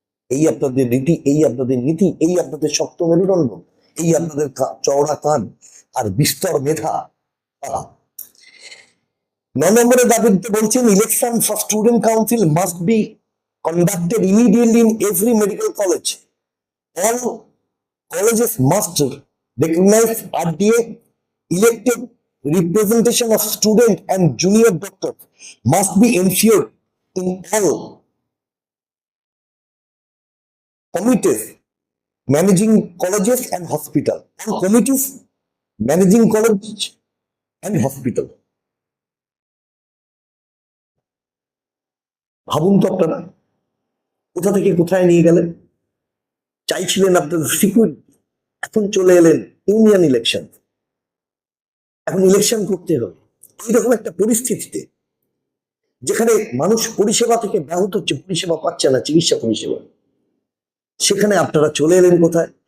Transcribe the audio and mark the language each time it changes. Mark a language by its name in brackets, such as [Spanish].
[Bangla] এই আপনাদের রীতি, এই আপনাদের নীতি, এই আপনাদের শক্ত মেরুদণ্ড, এই আপনাদের চওড়া কান আর বিস্তর মেধা। 9 নম্বরের দাবিতে বলছেন, [English] Election for student council must be conducted immediately in every medical college. All colleges must recognize RDA elected representation of student and junior doctors must be ensured in all committees managing colleges and hospital. All committees managing college and hospital. [Bangla] ভাবুন তো আপনারা, কোথা থেকে কোথায় নিয়ে গেলেন? চাইছিলেন আপনাদের সিকিউরিটি, এখন চলে এলেন ইউনিয়ন ইলেকশন, এখন ইলেকশন করতে হবে। এইরকম একটা পরিস্থিতিতে যেখানে মানুষ পরিষেবা থেকে ব্যাহত হচ্ছে, পরিষেবা পাচ্ছে না, চিকিৎসা পরিষেবা, সেখানে আপনারা চলে এলেন কোথায়?